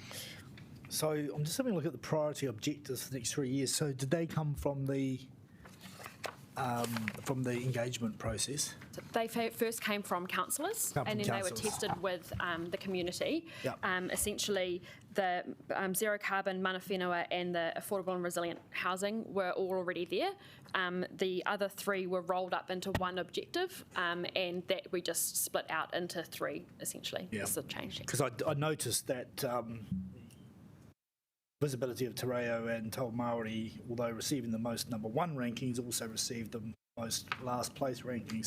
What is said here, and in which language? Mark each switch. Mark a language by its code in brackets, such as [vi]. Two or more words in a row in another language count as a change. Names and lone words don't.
[en] So I'm just having a look at the priority objectives for the next 3 years. So did they come from the engagement process? So they first came from councillors, and then they were tested with the community. Yep. Essentially, the zero carbon, [mi] mana whenua, [en] and the affordable and resilient housing were all already there. The other three were rolled up into one objective, and that we just split out into three, essentially. Yeah. That's the change. Because I noticed that visibility of [mi] Te Reo [en] and [mi] Tau Māori, [en] although receiving the most number one rankings, also received the most last place rankings.